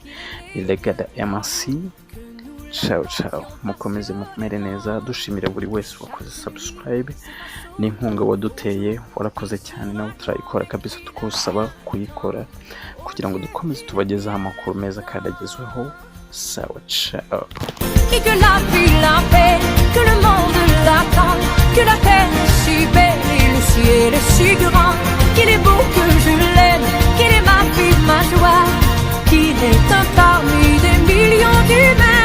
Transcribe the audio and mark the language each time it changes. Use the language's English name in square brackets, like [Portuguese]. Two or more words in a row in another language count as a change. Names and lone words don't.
[Kinyarwanda] Legada MRC. Ciao mukomeze mumere neza, dushimira buri wese wakoze subscribe n'inkunga waduteye, warakoze cyane nawe turayikora kabisa tukusaba kuyikora kugira ngo dukomeze tubagezaho amakuru meza kandi agezweho. Ciao. [French] Et que la vie la paix, que le monde l'attend, que la terre est si belle et le ciel est si grand, qu'il est beau que je l'aime, qu'il est ma vie, ma joie, qu'il est un parmi des millions d'humains.